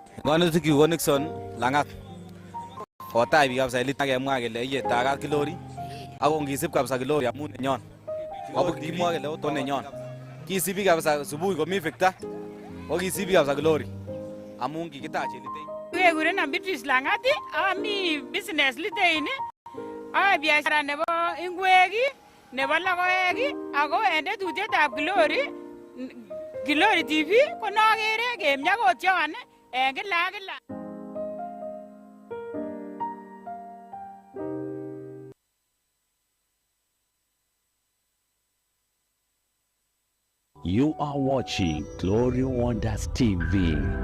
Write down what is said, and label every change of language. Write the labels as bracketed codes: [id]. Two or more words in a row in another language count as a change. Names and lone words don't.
[kln] Ngonutik ko Nixon Langat. Kotai biik kabisa elit akemwa kele iyetakat Glory. Ako ngisib kabisa Glory amun nenyon. Ako kimwa kele oto nenyon. Kisibi kabisa subuhi komi Victor. Ko kisibi kabisa Glory. Amun kikitach elitei. Kekurenon Beatrice Langat, ami business litein. Ayoe biashara nebo ingwek, nebo logoek, ako en tetutyetab Glory TV ko nokere kemyakot Joan en kila ak kila. [en] You are watching Glory Wonders TV.